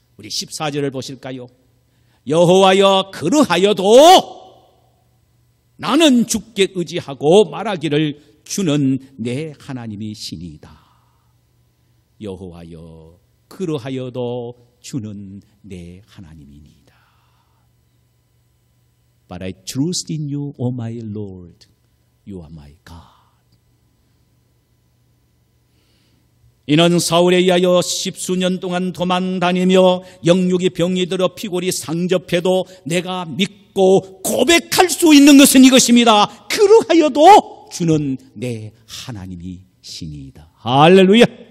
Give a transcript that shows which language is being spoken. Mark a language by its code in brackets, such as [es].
[ko] 우리 14절을 보실까요? 여호와여, 그러하여도 나는 주께 의지하고 말하기를 주는 내 하나님이시니이다. 여호와여, 그러하여도 주는 내 하나님이니이다. [en] But I trust in you, O my Lord. You are my God. [ko] 이는 사울에 의하여 십수년 동안 도망다니며 영육이 병이 들어 피골이 상접해도 내가 믿고 고백할 수 있는 것은 이것입니다. 그러하여도 주는 내 하나님이시니이다. 할렐루야.